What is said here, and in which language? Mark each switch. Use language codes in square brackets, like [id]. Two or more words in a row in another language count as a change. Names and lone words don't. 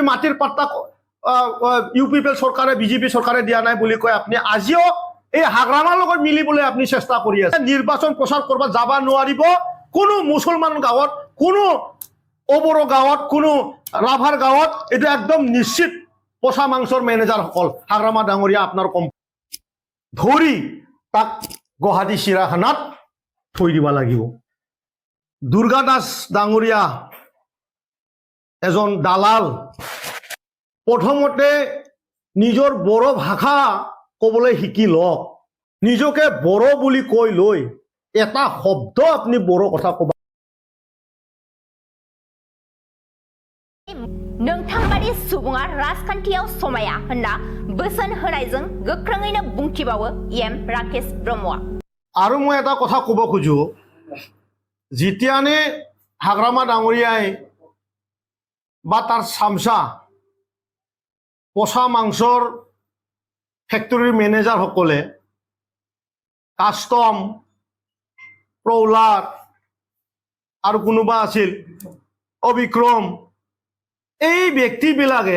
[as] মাটিৰ পাত্তা ইউপিপিএল চৰকাৰে বিজেপি চৰকাৰে দিয়া নাই বুলি কয় আপুনি আজিও এই হাগ্ৰামাৰ লগত মিলিবলৈ আপুনি চেষ্টা কৰি আছে নিৰ্বাচন প্ৰচাৰ কৰিব যাব নোৱাৰিব কোনো মুছলমান গাঁৱত কোনো অবড়ো গাঁৱত কোনো ৰাভাৰ গাঁৱত এটা একদম নিশ্চিত পচা মাংসৰ মেনেজাৰসকল হাগ্ৰামা ডাঙৰীয়া আপোনাৰ ধৰি তাক গুৱাহাটী চিৰাখানাত থৈ দিব লাগিব দুৰ্গা দাস ডাঙৰীয়া এজন দালাল প্ৰথমতে নিজৰ বড়ো ভাষা ক'বলৈ শিকি লওক নিজকে বড়ো বুলি কৈ লৈ এটা শব্দ আপনি বড়ো কথা কবা [brx] नोंथांबादि सुबुङा राजखान्थियाव समाया होनना बोसोन होनायजों गोख्रोङैनो बुंथिबावो एम राकेश ब्रह्मआ [as] আৰু মই এটা কথা ক'ব খোজো যেতিয়ানে হাগ্ৰামা ডাঙৰীয়াই বা তাৰ চামচা পচা মাংসৰ ফেক্টৰীৰ মেনেজাৰসকলে কাষ্টম প্ৰৌলাৰ আৰু কোনোবা আছিল অবিক্ৰম এই ব্যক্তিবিলাকে